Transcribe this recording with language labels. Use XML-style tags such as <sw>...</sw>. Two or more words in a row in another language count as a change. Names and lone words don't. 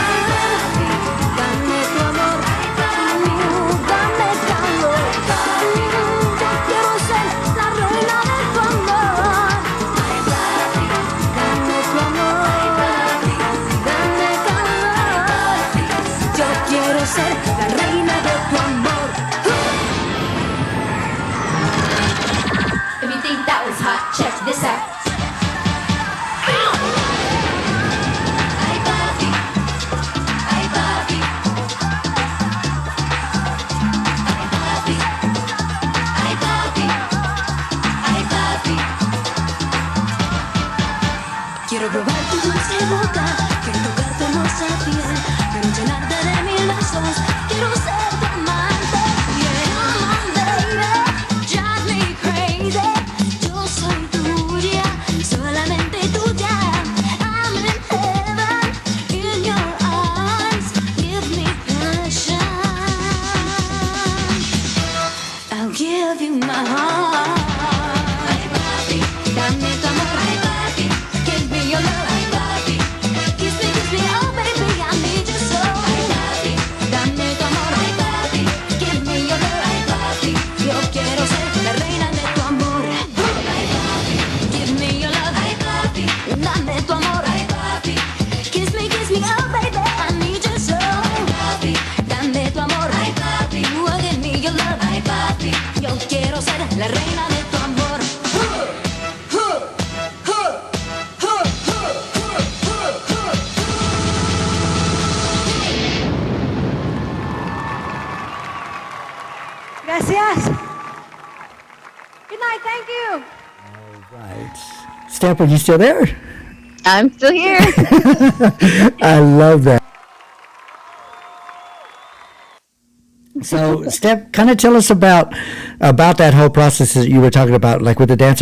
<es>Dame tu amor, dame calor. Yo quiero ser la reina de tu amor. Dame tu amor, dame calor. Yo quiero ser la reina de tu amor.</es> <en>If you think that was hot, check this out.</en> <es>Ay, papi. Ay, papi. Ay, papi. Ay, papi. Ay, papi. Quiero probar tu dulce boca, quiero tocar tu hermosa piel, quiero llenarte de mil besos, quiero ser tu amante fiel.</es> <en>Come on, baby, drive me crazy.</en> <es>Yo soy tuya, solamente tuya.</es> <en>I'm in heaven, in your arms, give me passion. I'll give you my heart.</en> <es>Ay, papi. Dame tu amor, Ay, papi.</es> <en>give me your love.</en> <es>Ay, papi.</es> <en>Kiss me, oh baby, I need you so.</en> <es>Ay, papi. Dame tu amor, Ay, papi.</es> <en>give me your love.</en> <es>Ay, papi. Yo quiero ser la reina de tu amor. Ay, papi.</es> <en>Give me your love.</en> <es>Ay, papi. Dame tu amor. Ay, papi.</es> <en>Kiss me, oh baby, I need you so.</en> <es>Ay, papi. Dame tu amor. Ay, papi.</es> <en>Give me your love.</en> <es>Ay, papi. Yo quiero ser la reina de tu amor. Gracias.</es> <en>Good night. Thank you. Right. Steph, are you still there? I'm still here. I love that. So, Steph, kind of tell us about that whole process that you were talking about, like with the dancer.</en>